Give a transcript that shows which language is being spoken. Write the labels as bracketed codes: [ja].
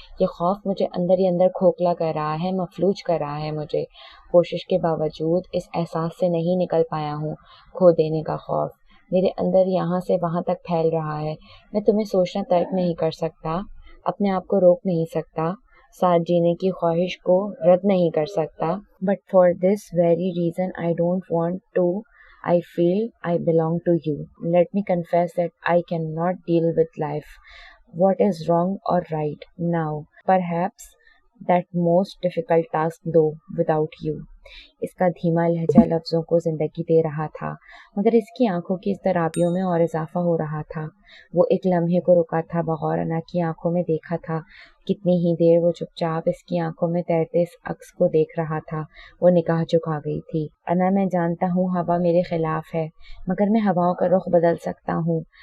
[ur] یہ خوف مجھے اندر ہی اندر کھوکھلا کر رہا ہے، مفلوج کر رہا ہے مجھے. کوشش کے باوجود اس احساس سے نہیں نکل پایا ہوں. کھو دینے کا خوف میرے اندر یہاں سے وہاں تک پھیل رہا ہے. میں تمہیں سوچنا ترک نہیں کر سکتا، اپنے آپ کو روک نہیں سکتا، ساتھ جینے کی خواہش کو رد نہیں کر سکتا. [en] But for this very reason I don't want to. I feel I belong to you. Let me confess that I cannot deal with life. What is wrong or right now? Perhaps that most difficult task though without you. [ur] اس کا دھیما لہجہ لفظوں کو زندگی دے رہا تھا، مگر اس کی آنکھوں کی اضطرابیوں میں اور اضافہ ہو رہا تھا. وہ ایک لمحے کو رکا تھا، بغور انا کی آنکھوں میں دیکھا تھا. کتنی ہی دیر وہ چپ چاپ اس کی آنکھوں میں تیرتے اس عکس کو دیکھ رہا تھا. وہ نگاہ جھکا گئی تھی. انا میں جانتا ہوں ہوا میرے خلاف ہے، مگر میں ہواؤں کا رخ بدل سکتا ہوں.